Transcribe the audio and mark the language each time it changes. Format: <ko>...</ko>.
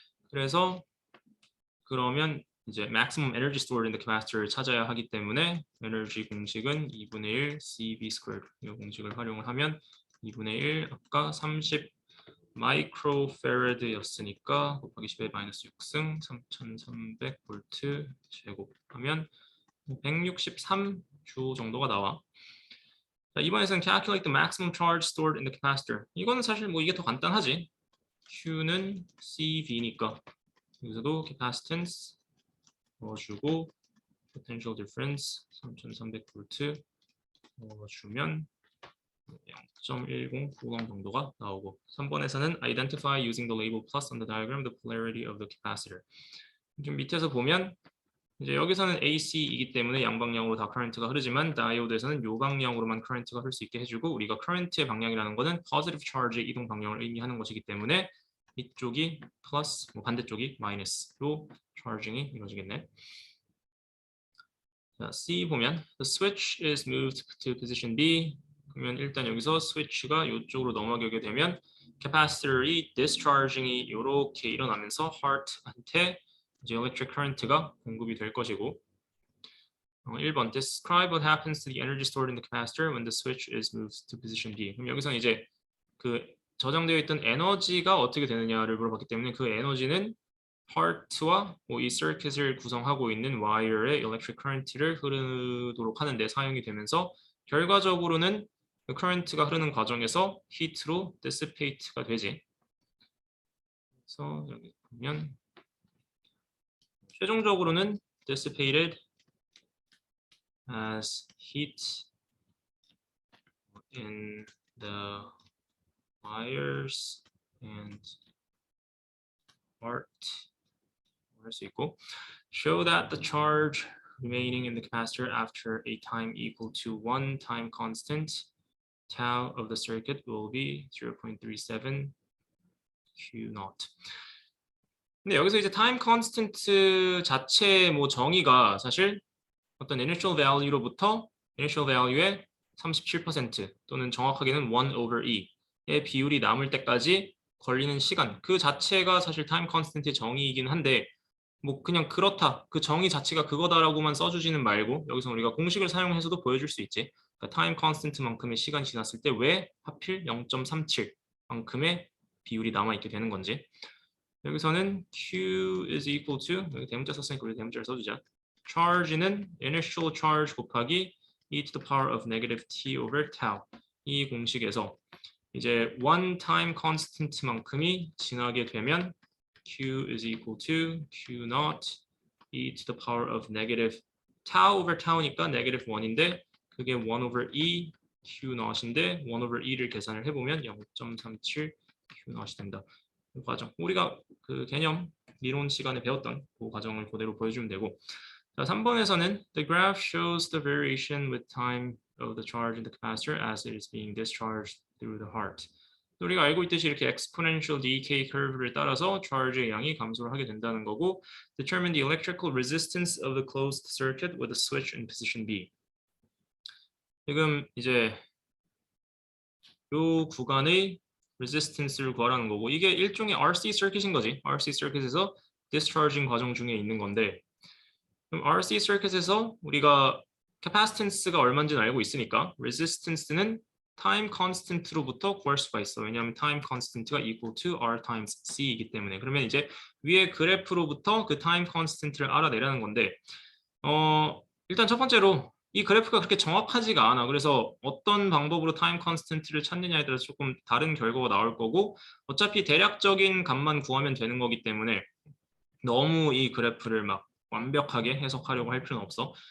<ko>그래서 그러면 이제</ko> <en>maximum energy stored in the capacitor</en> <ko>를 찾아야 하기 때문에 에너지 공식은 2분의 1 CV squared 이 공식을 활용을 하면 2분의 1 아까 30 마이크로페라드였으니까 곱하기 10의 마이너스 6승 3300V 제곱하면 163주 정도가 나와. 자, 이번에는</ko> <en>calculate the maximum charge stored in the capacitor.</en> <ko>이거는 사실 뭐 이게 더 간단하지. Q는 CV니까 여기서도 capacitance 넣어주고 potential difference 3300V 넣어주면 0.10 쿠롱 정도가 나오고 3번에서는</ko> <en>identify using the label plus on the diagram the polarity of the capacitor.</en> <ko>지금 밑에서 보면 이제 여기서는 AC이기 때문에 양방향으로 다 커런트가 흐르지만 다이오드에서는 요 방향으로만 커런트가 흐를 수 있게 해주고 우리가 커런트의 방향이라는 거는 positive charge의 이동 방향을 의미하는 것이기 때문에 이쪽이 플러스, 반대쪽이 마이너스로 charging이 이루어지겠네. 자, C 보면</ko> <en>the switch is moved to position B.</en> <ko>그러면 일단 여기서 스위치가 이쪽으로 넘어가게 되면 capacitor이 discharging이 이렇게 일어나면서 heart한테 이제 electric current가 공급이 될 것이고 1번</ko> <en>describe what happens to the energy stored in the capacitor when the switch is moved to position B.</en> <ko>그럼 여기서 이제 그 저장되어 있던 에너지가 어떻게 되느냐를 물어봤기 때문에 그 에너지는 heart와 이 서킷을 구성하고 있는 와이어의 electric current를 흐르도록 하는 데 사용이 되면서 결과적으로는 그 current가 흐르는 과정에서 heat로 dissipate가 되지. 그래서 여기 보면 최종적으로는</ko> <en>dissipated as heat in the wires and part</en> <ko>할 수 있고</ko> <en>show that the charge remaining in the capacitor after a time equal to 1 time constant tau of the circuit will be 0.37 Q naught.</en> <ko>근데 여기서 이제 time constant 자체 뭐 정의가 사실 어떤 initial value로부터 initial value의 37% 또는 정확하게는 1 over E의 비율이 남을 때까지 걸리는 시간 그 자체가 사실 time constant의 정의이긴 한데 뭐 그냥 그렇다 그 정의 자체가 그거다라고만 써주지는 말고 여기서 우리가 공식을 사용해서도 보여줄 수 있지. 그러니까 time constant만큼의 시간이 지났을 때 왜 하필 0.37만큼의 비율이 남아있게 되는 건지. 여기서는</ko> <en>Q is equal to</en> <ko>여기 대문자 썼으니까 우리 대문자를 써주자. charge는 initial charge 곱하기</ko> <en>e to the power of negative t over tau</en> <ko>이 공식에서 이제 one time constant만큼이 지나게 되면</ko> <en>Q is equal to Q naught e to the power of negative tau over tau</en> <ko>니까 negative 1인데 그게 1 over e Q naught인데 1 over e를 계산을 해보면 0.37 Q naught이 된다. 그 과정 우리가 그 개념 이론 시간에 배웠던 그 과정을 그대로 보여주면 되고 자, 3번에서는</ko> <en>the graph shows the variation with time of the charge in the capacitor as it is being discharged through the heart.</en> <ko>우리가 알고 있듯이 이렇게 exponential decay curve를 따라서 charge의 양이 감소를 하게 된다는 거고</ko> <en>determine the electrical resistance of the closed circuit with a switch in position B.</en> <ko>지금 이제 이 구간의 resistance를 구하라는 거고 이게 일종의 RC 서킷인 거지. RC 서킷에서 discharging 과정 중에 있는 건데 그럼 RC 서킷에서 우리가 capacitance가 얼마인지는 알고 있으니까 resistance는 time constant로부터 구할 수가 있어. 왜냐하면 time constant가</ko> <en>equal to R times C</en> <ko>이기 때문에. 그러면 이제 위에 그래프로부터 그 time constant를 알아내려는 건데 일단 첫 번째로 이 그래프가 그렇게 정확하지가 않아. 그래서 어떤 방법으로 time constant를 찾느냐에 따라서 조금 다른 결과가 나올 거고 어차피 대략적인 값만 구하면 되는 거기 때문에 너무 이 그래프를 막 완벽하게 해석하려고 할 필요는 없어.</ko>